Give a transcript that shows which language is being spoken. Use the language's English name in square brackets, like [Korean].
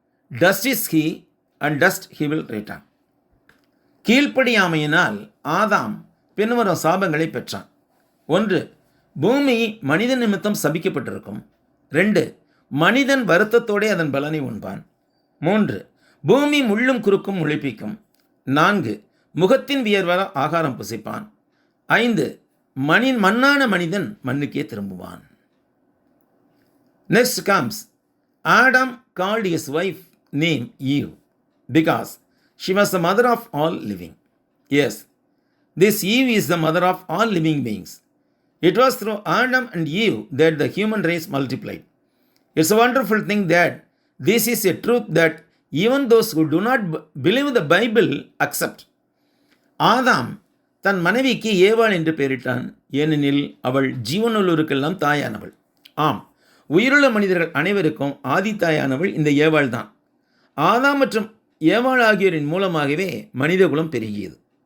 [English] Dust is he, and dust he will return. [Tamil] கீழ்ப்படியாமையினால் ஆதாம் பின்வரும் சாபங்களை பெற்றான். 1. பூமி மனித நிமித்தம் சபிக்கப்பட்டிருக்கும். 2. மனிதன் வருத்தத்தோடே அதன் பலனை உண்பான். 3. பூமி முள்ளும் குறுக்கும் முளைப்பிக்கும். 4. முகத்தின் வியர்வால் ஆகாரம் புசிப்பான். 5. மண்ணான மனிதன் மண்ணுக்கே திரும்புவான். [English] Next comes, Adam called his wife name Eve because she was the mother of all living. Yes, this Eve is the mother of all living beings. It was through Adam and Eve that the human race multiplied. It's a wonderful thing that this is a truth that even those who do not believe the Bible accept. [Tamil] ஆதாம் தன் மனைவிக்கு ஏவாள் என்று பெயரிட்டான். ஏனெனில் அவள் ஜீவனுள்ளோருக்கெல்லாம் தாயானவள். ஆம், உயிருள்ள மனிதர்கள் அனைவருக்கும் ஆதி தாயானவள் இந்த ஏவாள் தான். ஆதாம் மற்றும் ஏவாள் ஆகியோரின் மூலமாகவே மனிதகுலம் பெருகியது.